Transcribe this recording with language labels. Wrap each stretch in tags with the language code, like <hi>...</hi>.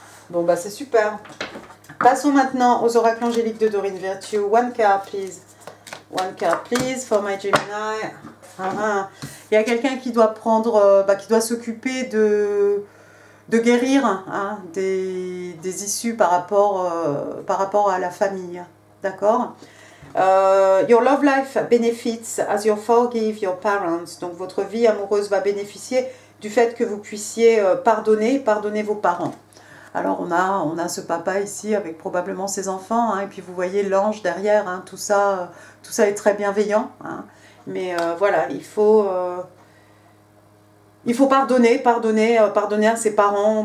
<fr>Bon bah c'est super. Passons maintenant aux oracles angéliques de Dorine Virtue.</fr> <en>One card please. One card please for my Gemini.</en> <fr>Il y a quelqu'un qui doit qui doit s'occuper de guérir, hein, des issues par rapport à la famille. D'accord?</fr> <en>Your love life benefits as you forgive your parents.</en> <fr>Donc votre vie amoureuse va bénéficier du fait que vous puissiez pardonner vos parents. Alors on a ce papa ici avec probablement ses enfants, hein, et puis vous voyez l'ange derrière, hein, tout ça est très bienveillant, hein, mais voilà, il faut pardonner à ses parents.</fr>